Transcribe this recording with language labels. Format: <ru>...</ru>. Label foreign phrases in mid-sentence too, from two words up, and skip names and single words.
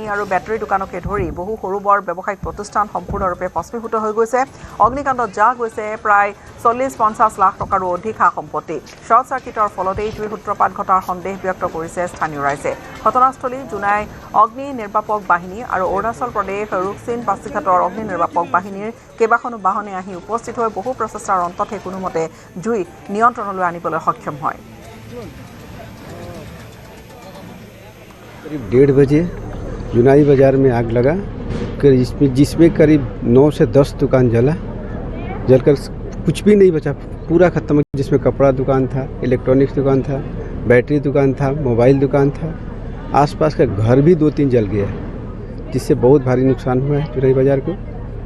<as>আৰু বেটাৰী দোকানকে ধৰি বহু সৰু বৰ ব্যৱসায়িক প্ৰতিষ্ঠান সম্পূৰ্ণৰূপে ভস্মীভূত হৈ গৈছে অগ্নিকাণ্ডত জাহ গৈছে প্ৰায় 40-50 লাখ টকাৰো অধিক সা সম্পত্তি</as> <en>short circuit</en> <as>ফলতেই জুইৰ সূত্ৰপাত ঘটাৰ সন্দেহ ব্যক্ত কৰিছে স্থানীয় ৰাইজে ঘটনাস্থলী জোনাই অগ্নি নিৰ্বাপক বাহিনী আৰু অৰুণাচল প্ৰদেশ ৰুকচিন পাছিঘাটৰ অগ্নি নিৰ্বাপক বাহিনীৰ কেইবাখনো বাহনে আহি উপস্থিত হৈ বহু প্ৰচেষ্টাৰ অন্ততহে কোনোমতে জুই নিয়ন্ত্ৰণলৈ আনিবলৈ সক্ষম হয়</as> <hi>करीब 1:30 बजे जुनाई बाजार में आग लगा जिसमें करीब 9 से 10 दुकान जलकर कुछ भी नहीं बचा पूरा खत्म जिसमें कपड़ा दुकान था इलेक्ट्रॉनिक्स दुकान था बैटरी दुकान था मोबाइल दुकान था आसपास का घर भी 2-3 जल गया जिससे बहुत भारी नुकसान हुआ है जुनाई बाजार को</hi>